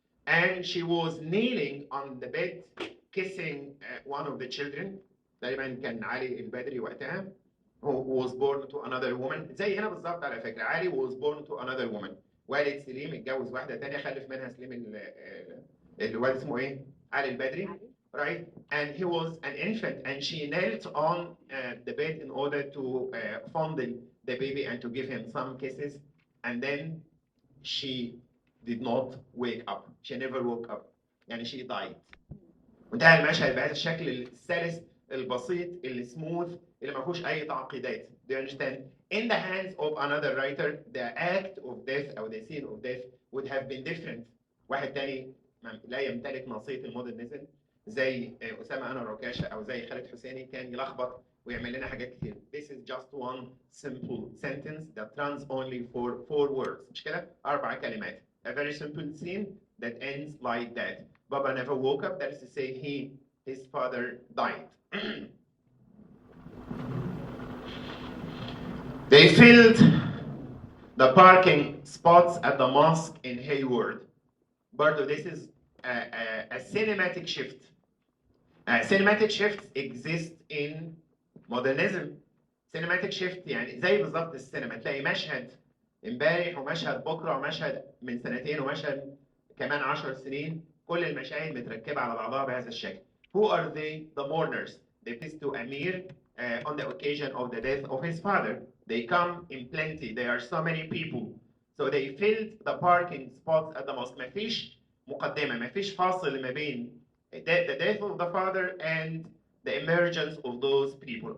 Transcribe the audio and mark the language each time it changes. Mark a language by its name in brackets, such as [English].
[English] And she was kneeling on the bed kissing one of the children. [Arabic] تقريبا كان علي البدري وقتها. [English] Who was born to another woman. [Arabic] زي هنا بالظبط على فكرة. [English] علي was born to another woman. [Arabic] والد سليم اتجوز واحدة تانية خلف منها سليم الوالد اسمه ايه؟ علي البدري. [English] Right? And he was an infant and she knelt on the bed in order to fondle the baby and to give him some kisses. And then she did not wake up. She never woke up. يعني she died. [Arabic] وانتهى المشهد بهذا الشكل السلس البسيط السموث اللي ما فيهوش أي تعقيدات. [English] Do you understand? In the hands of another writer, the act of death أو the scene of death would have been different. [Arabic] واحد تاني لا يمتلك نصية المودرنزم زي أسامة أنور عكاشة أو زي خالد حسيني كان يلخبط ويعمل لنا حاجات كتير. [English] This is just one simple sentence that runs only for 4 words. [Arabic] مش كده؟ 4 كلمات. [English] A very simple scene that ends like that. Baba never woke up. That is to say, his father died. They filled the parking spots at the mosque in Hayward. But this is a cinematic shift. Cinematic shifts exist in modernism. [Arabic] Cinematic shift يعني زي بالظبط السينما تلاقي مشهد امبارح ومشهد بكره ومشهد من سنتين ومشهد كمان 10 سنين كل المشاهد متركبة على بعضها بهذا الشكل. [English] Who are they? The mourners. They visit to Amir on the occasion of the death of his father. They come in plenty. There are so many people. So they filled the parking spots at the mosque. [Arabic] مفيش مقدمة مفيش فاصل ما بين [English] the death of the father and the emergence of those people.